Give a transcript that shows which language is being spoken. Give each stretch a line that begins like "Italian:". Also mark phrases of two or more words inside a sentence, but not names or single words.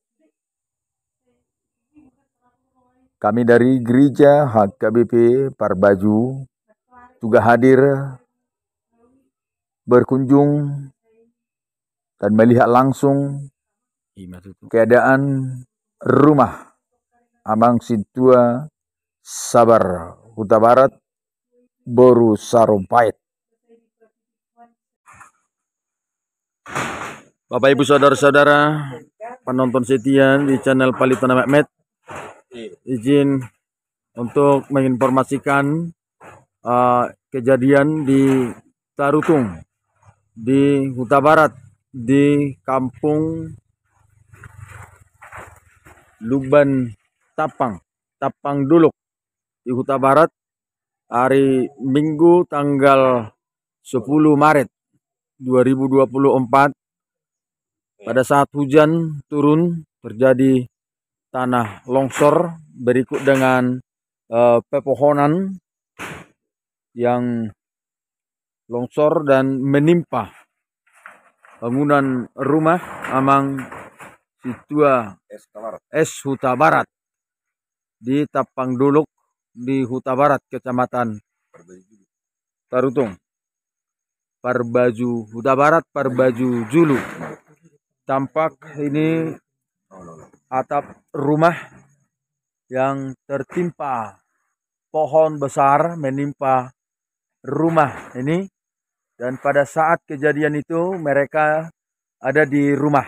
Indonesian: Kami dari Gereja HKBP Parbaju juga hadir berkunjung dan melihat langsung keadaan rumah Amang Situa Sabar Huta Barat Boru Sarompait. Bapak Ibu Saudara-saudara penonton setia di channel Palitana Mehmet, izin untuk menginformasikan kejadian di Tarutung di Huta Barat, di kampung Luban Tapang Dolok di Huta Barat hari Minggu tanggal 10 Maret 2024 pada saat hujan turun terjadi tanah longsor berikut dengan pepohonan yang longsor dan menimpa bangunan rumah Amang Situa S Huta Barat di Tapang Dolok di Huta Barat, Kecamatan Tarutung. Parbaju Huta Barat, Parbaju Julu. Tampak ini atap rumah yang tertimpa pohon besar menimpa rumah ini, dan pada saat kejadian itu mereka ada di rumah.